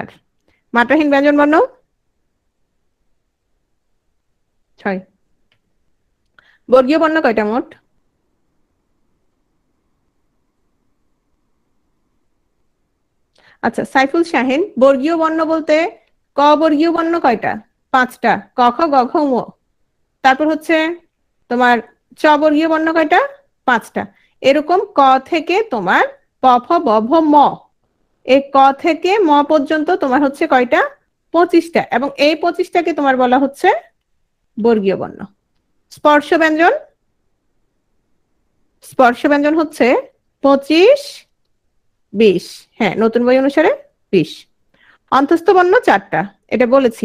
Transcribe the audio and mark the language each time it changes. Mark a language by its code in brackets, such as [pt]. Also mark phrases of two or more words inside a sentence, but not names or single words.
[bn] মাত্রাহীন ব্যঞ্জন বর্ণ 6। বর্গীয় বর্ণ কয়টা মোট? আচ্ছা সাইফুল শাহিন, বর্গীয় বর্ণ বলতে ক বর্গীয় বর্ণ কয়টা? 5টা। ক খ গ ঘ ঙ। তারপর হচ্ছে তোমার চ বর্গীয় বর্ণ কয়টা? 5টা। এরকম ক থেকে তোমার প ফ ব ভ ম, এই ক থেকে ম পর্যন্ত তোমার হচ্ছে কয়টা? 25টা। এবং এই 25টাকে তোমার বলা হচ্ছে বর্গীয় বর্ণ। স্পর্শ ব্যঞ্জন, স্পর্শ ব্যঞ্জন হচ্ছে 25, 20। হ্যাঁ, নতুন বই অনুসারে 20। অন্তস্থ বর্ণ 4টা, এটা বলেছি।